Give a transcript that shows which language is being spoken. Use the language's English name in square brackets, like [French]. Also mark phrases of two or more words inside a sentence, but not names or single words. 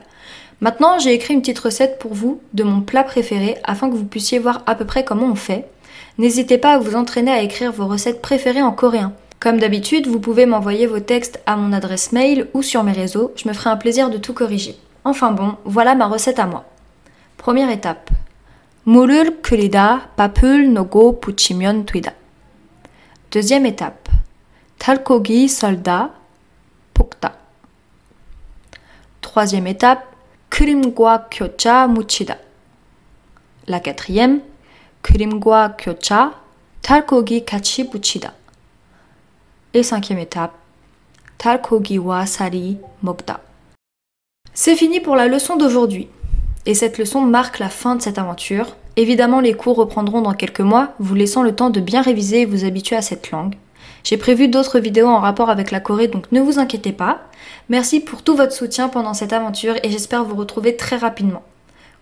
[French] Maintenant, j'ai écrit une petite recette pour vous de mon plat préféré afin que vous puissiez voir à peu près comment on fait. N'hésitez pas à vous entraîner à écrire vos recettes préférées en coréen. Comme d'habitude, vous pouvez m'envoyer vos textes à mon adresse mail ou sur mes réseaux, je me ferai un plaisir de tout corriger. Enfin bon, voilà ma recette à moi. Première étape. [Korean] 물을 끓이다 밥을 넣고 부치면 되다. [French] Deuxième étape. [Korean] 달고기 썰다 볶다. [French] Troisième étape. [Korean] 크림과 겨자 무치다. [French] La quatrième. [Korean] 크림과 겨자 달고기 같이 부치다. [French] Et cinquième étape. [Korean] 달고기와 쌀이 먹다. [French] C'est fini pour la leçon d'aujourd'hui. Et cette leçon marque la fin de cette aventure. Évidemment, les cours reprendront dans quelques mois, vous laissant le temps de bien réviser et vous habituer à cette langue. J'ai prévu d'autres vidéos en rapport avec la Corée, donc ne vous inquiétez pas. Merci pour tout votre soutien pendant cette aventure et j'espère vous retrouver très rapidement.